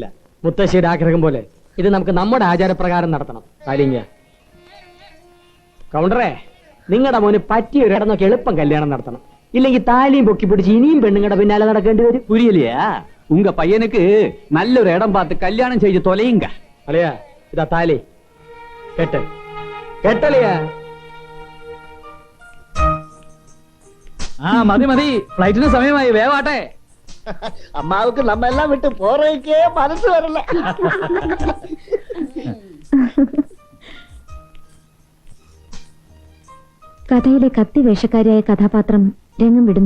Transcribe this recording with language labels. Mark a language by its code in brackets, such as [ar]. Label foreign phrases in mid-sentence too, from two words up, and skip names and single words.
[ml] മുത്തശ്ശിയുടെ ആഗ്രഹം പോലെ ഇത് നമുക്ക് നമ്മുടെ ആചാരപ്രകാരം നടത്തണം. താലിങ്ക കൗണ്ടറേ, നിങ്ങളുടെ മോന് പറ്റിയ ഒരു ഇടം നോക്കി എളുപ്പം കല്യാണം നടത്തണം. ഇല്ലെങ്കിൽ താലിയും പൊക്കി പിടിച്ച് ഇനിയും പെണ്ണുങ്ങളുടെ പിന്നാലെ നടക്കേണ്ടി വരും. [ta] புரியலையா? உங்க பையனுக்கு நல்ல ஒரு இடம் பார்த்து கல்யாணம் செய்து தொலையுங்க. [ml] അളിയാ, ഇതാ താലി കെട്ട്. കെട്ടളിയാ. ആ മതി മതി, ഫ്ലൈറ്റിന് സമയമായി, വേവാട്ടെ. [ta] அம்மாவுக்கு நம்ம எல்லாம் விட்டு போறேக்கே மனசு வரல்ல. [ml] കഥയിലെ കത്തി വേഷക്കാരിയായ കഥാപാത്രം രംഗം വിടുന്നു.